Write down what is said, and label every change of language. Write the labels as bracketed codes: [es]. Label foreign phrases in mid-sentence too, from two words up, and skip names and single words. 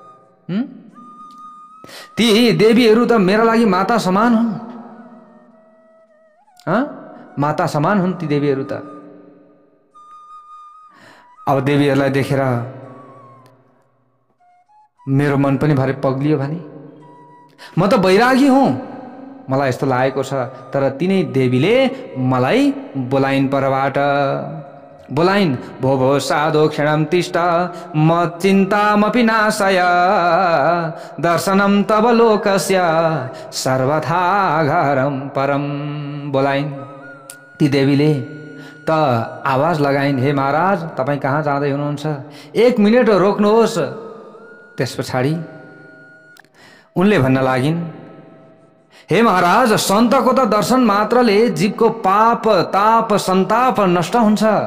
[ne] ती देवीहरू त मेरा लागि माता समान हुन्, माता समान हुन् ती देवीहरू त। अब देवीहरूलाई देखेर मेरो मन पनि भरे पग्लियो भने, म त बैरागी हुँ, मलाई यस्तो लागेको छ। तर तिनै देवीले मलाई बोलाइन्, परबाट बोलाइन्, [sa] भो भो साधो क्षणं तिष्ठ म चिन्तामपि नाशय दर्शनं तव लोकस्य सर्वथा घरं परम। [ne] बोलाइन् ती देवीले त आवाज लगाइन्, हे महाराज तपाईँ कहाँ जाँदै हुनुहुन्छ, 1 मिनट रोक्नुहोस्। त्यस पछाडि उनले भन्न लागिन्, हे महाराज सन्तको त दर्शन मात्रले जीवको पाप ताप सन्ताप नष्ट हुन्छ।